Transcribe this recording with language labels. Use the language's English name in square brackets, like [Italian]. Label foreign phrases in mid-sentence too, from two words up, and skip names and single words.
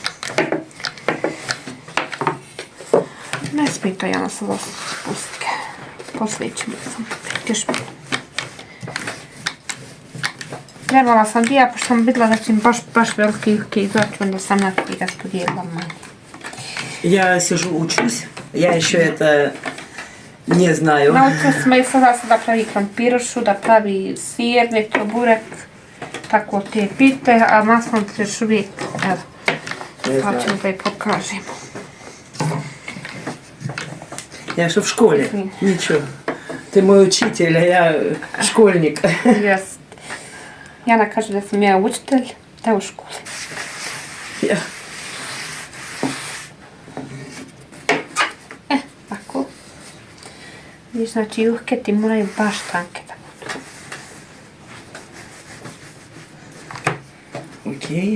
[Bosnian] Ne smije to Jana sada spustiti, poslije ćemo sam još malo. Trebala sam dija, pošto sam vidjela da će mi baš velike juhke izaći, onda sam na to raspodijelila manje. [Russian] Я сижу, учусь, я еще это не знаю. [Bosnian] Naučila smo i sada da pravi krampirošu, da pravi sirnik, burek, tako te pite, a maslanicu još uvijek, evo, sad ćemo da je pokažemo. [Russian] Я же в школе, ничего. Ты мой учитель, а я школьник. [Bosnian] Jest. Jana kaže da sam ja učitelj, da u školi. Ja. Tako. I znači juhke ti moraju baš tanke da budu. Окей.